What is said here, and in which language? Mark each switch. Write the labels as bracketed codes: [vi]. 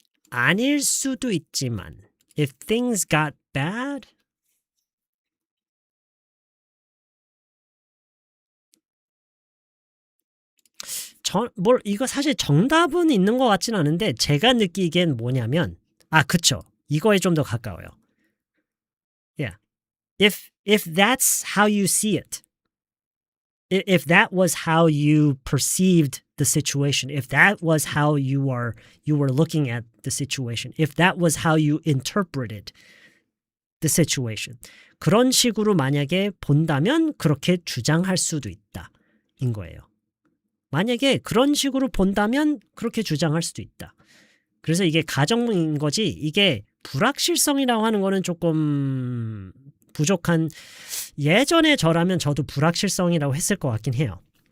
[ko] 아닐 수도 있지만 [en] if things got bad [ko] 이거 사실 정답은 있는 것 같진 않은데 제가 느끼기엔 뭐냐면 그쵸. 이거에 좀 더 가까워요. Yeah. [en] If that's how you see it, if that was how you perceived the situation, if that was how you were looking at the situation, if that was how you interpreted the situation, [ko] 그런 식으로 만약에 본다면 그렇게 주장할 수도 있다. 인 거예요. 만약에 그런 식으로 본다면 그렇게 주장할 수도 있다. 그래서 이게 가정인 거지 이게 불확실성이라고 하는 거는 조금 부족한 예전에 저라면 저도 불확실성이라고 했을 것 같긴 해요.